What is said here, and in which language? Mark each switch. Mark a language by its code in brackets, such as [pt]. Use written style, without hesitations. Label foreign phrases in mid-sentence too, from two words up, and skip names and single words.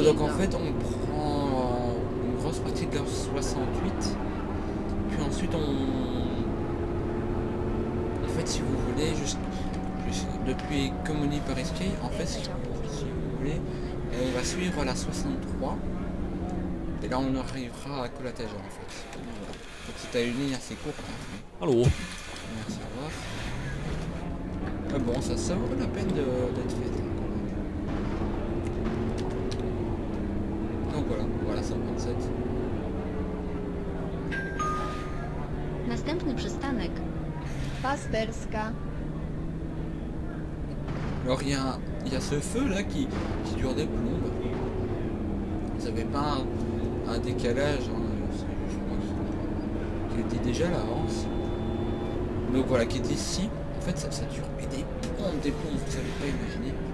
[fr] donc en fait on prend une grosse partie de la 68, puis ensuite en fait si vous voulez depuis Comony par Escape, en fait si vous voulez on va suivre la 63 et là on arrivera à Colatage en fait. Voilà. Donc c'était une ligne assez courte. Hein. Hallo. Merci, au revoir. Mais bon, ça vaut la peine d'être fait. Donc voilà 127. [pl] Następny przystanek Pasterska. [fr] Alors il y a ce feu là qui dure des plombes. Vous avez pas un décalage, hein, je crois qu'il était déjà là avance. Donc voilà, qui est ici. En fait ça dure et des plombes, vous savez pas imaginer.